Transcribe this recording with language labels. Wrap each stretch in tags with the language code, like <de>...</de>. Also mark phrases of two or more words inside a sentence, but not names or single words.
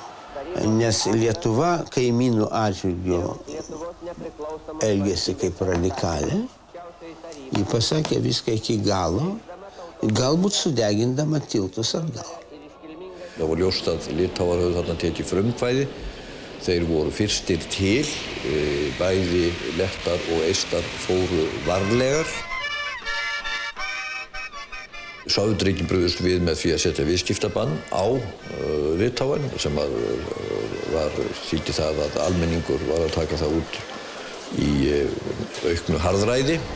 <lt>Nes Lietuva kaimynų atžvilgiu elgėsi kaip radikalė. Ji pasakė viską iki galo, galbūt sudegindama tiltus atgal.</lt> <is>Það var ljóst að Litháar höfðu þarna tekið frumkvæði. Þeir voru fyrstir til, bæði lettar og eistar fóru varlegar. Sovétríkin brugðust við með því að setja viðskiptabann á Litháen sem þýddi það að almenningur var að taka það út í auknu harðræði.</is>